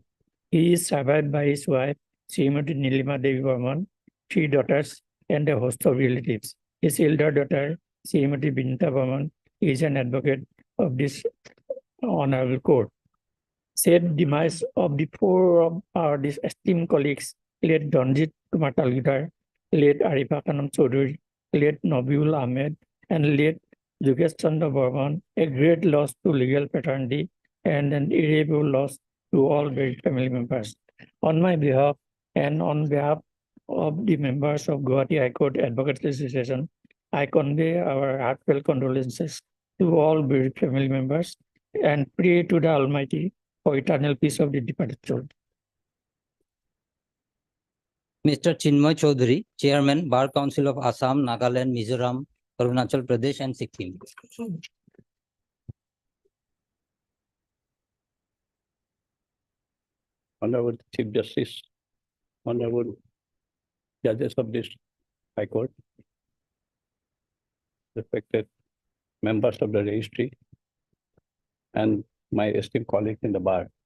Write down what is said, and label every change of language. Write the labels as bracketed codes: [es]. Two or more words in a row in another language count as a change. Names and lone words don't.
[en] He is survived by his wife, Srimati Nilima Devi Burman, 3 daughters, and a host of relatives. His elder daughter, Srimati Binta Burman, is an advocate of this honorable court. Sad demise of the 4 of our esteemed colleagues, late Dhanjit Kumar Talukdar, late Arifa Khanam Chaudhary, late Nabiul Ahmed, and late Jugesh Chandra Burman, a great loss to legal fraternity and an irreparable loss to all buried family members. On my behalf and on behalf of the members of Gauhati High Court Advocates Association, I convey our heartfelt condolences to all buried family members and pray to the Almighty for eternal peace of the departed soul. Mr. Chinmoy Chaudhary, Chairman, Bar Council of Assam, Nagaland, Mizoram, Arunachal Pradesh, and Sikkim. Honorable Chief Justice, Honorable Judges of this High Court, respected members of the registry, and my esteemed colleagues in the bar.